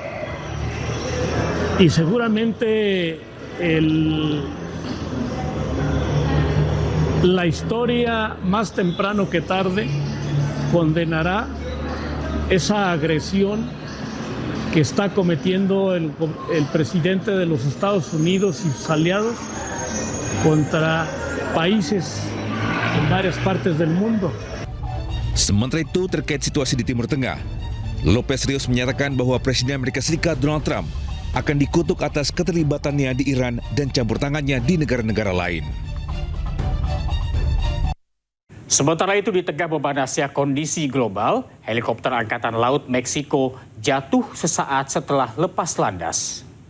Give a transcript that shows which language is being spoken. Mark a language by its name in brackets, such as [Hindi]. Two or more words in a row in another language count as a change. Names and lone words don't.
[Spanish] y seguramente la historia más temprano que tarde condenará esa agresión que está cometiendo el presidente de los Estados Unidos y sus aliados contra países en varias partes del mundo. [Indonesian] Sementara itu, terkait situasi di Timur Tengah, Lopez Rios menyatakan bahwa Presiden Amerika Serikat Donald Trump akan dikutuk atas keterlibatannya di Iran dan campur tangannya di negara-negara lain. Sementara itu di tengah memanasnya kondisi global, helikopter Angkatan Laut Meksiko jatuh sesaat setelah lepas landas.